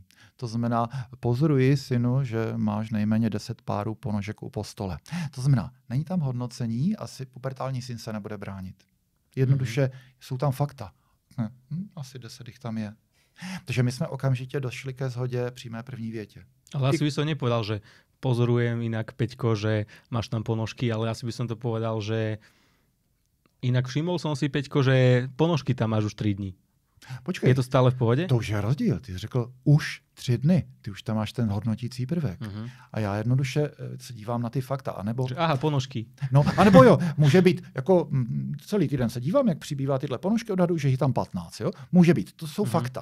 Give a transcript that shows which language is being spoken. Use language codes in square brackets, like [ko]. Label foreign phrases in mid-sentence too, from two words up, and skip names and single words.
[cs] To znamená, pozoruji, synu, že máš nejméně 10 párů ponožek u postole. To znamená, není tam hodnocení, asi pubertální syn se nebude bránit. Jednoduše jsou tam fakta. Asi 10 jich tam je. Takže my jsme okamžitě došli ke shodě při mé první větě. [sk] Ale asi by som nepovedal, že pozorujem inak, Peťko, že máš tam ponožky, ale asi by som to povedal, že inak všimol som si, Peťko, že ponožky tam máš už 3 dní. [cs] Počkej. Je to stále v pohodě? To už je rozdíl. Ty jsi řekl už 3 dny. Ty už tam máš ten hodnotící prvek. A já jednoduše se dívám na ty fakta. Anebo... Aha, ponožky. No, anebo jo, může být, jako celý týden se dívám, jak přibývá tyhle ponožky, odhaduji, že jich tam 15. Jo? Může být. To jsou fakta.